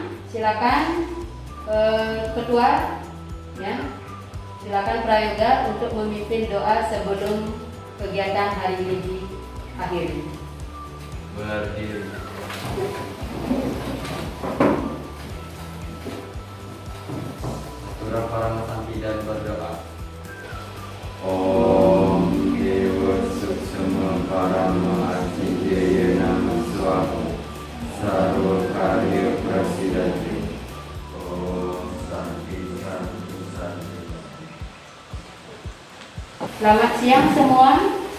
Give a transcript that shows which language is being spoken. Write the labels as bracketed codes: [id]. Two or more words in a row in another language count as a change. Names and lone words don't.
[id] Silakan ketua ya, silakan prayoga untuk memimpin doa sebelum kegiatan hari ini diakhiri. Berdiri. Surah Paramasambhi dan berdoa. [sa] Om Dewa Suksema Parama Acijaya Nama Swaha Sarva Karya Prasidati. Om Santi Santi Santi. [id] Selamat siang semua.